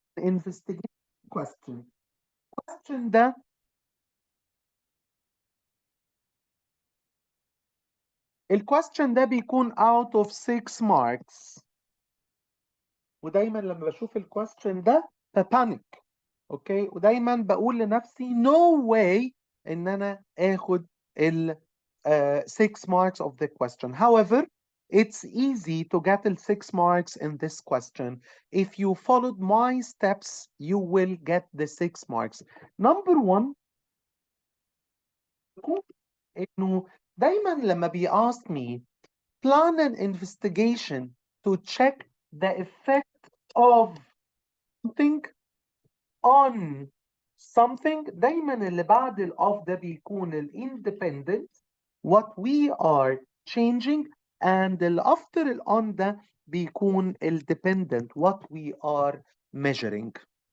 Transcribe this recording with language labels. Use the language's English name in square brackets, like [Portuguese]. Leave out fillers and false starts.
[English] Investigation question. Question [Arabic] ده الكويستشن ده بيكون [English] out of 6 marks. [Arabic] ودايما لما بشوف الكويستشن ده ببانيك. اوكي، ودايما بقول لنفسي [English] no way [Arabic] ان انا اخد ال [English] 6 marks of the question. However, it's easy to get the 6 marks in this question. If you followed my steps, you will get the 6 marks. Number 1, [Arabic] انه دايما لما [English] ask me plan an investigation to check the effect of something on something، [Arabic] دايما اللي بعد ال [English] of [Arabic] ده بيكون ال [English] independent what we are changing، and ال after ال on ده بيكون ال dependent what we are measuring.